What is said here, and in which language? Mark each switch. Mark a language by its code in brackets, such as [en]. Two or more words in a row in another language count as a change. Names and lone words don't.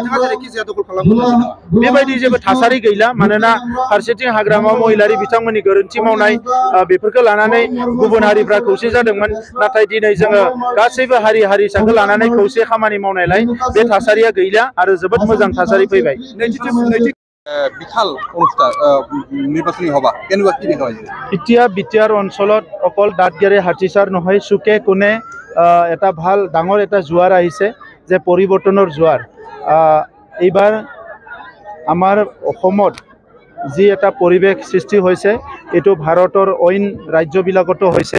[brx] बेबायदि जेबो थासारि गैला, मानोना फारसेथिं हाग्रामा महिलारी बिथांमोननि गोरोन्थि मावनाय बेफोरखौ लानानै गुबुन हारिफ्रा खौसे जादोंमोन, नाथाय दिनै जोङो गासैबो हारि हारिसाखौ लानानै खौसे खामानि मावनायलाय बे थासारिया गैला आरो जोबोद मोजां थासारि फैबाय। [as] বিশাল অনুষ্ঠান নির্বাচনী সভা কেনেকুৱা কি দেখা হৈছে? এতিয়া বিটিআর অঞ্চলত অকল দাঁতগেৰে হাতীচাৰ নহয়, চুকে কোণে এটা ভাল ডাঙৰ এটা জোৱাৰ আহিছে যে পৰিৱৰ্তনৰ জোৱাৰ। এইবাৰ আমাৰ অসমত যি এটা পৰিৱেশ সৃষ্টি হৈছে এইটো ভাৰতৰ অইন ৰাজ্যবিলাকতো হৈছে।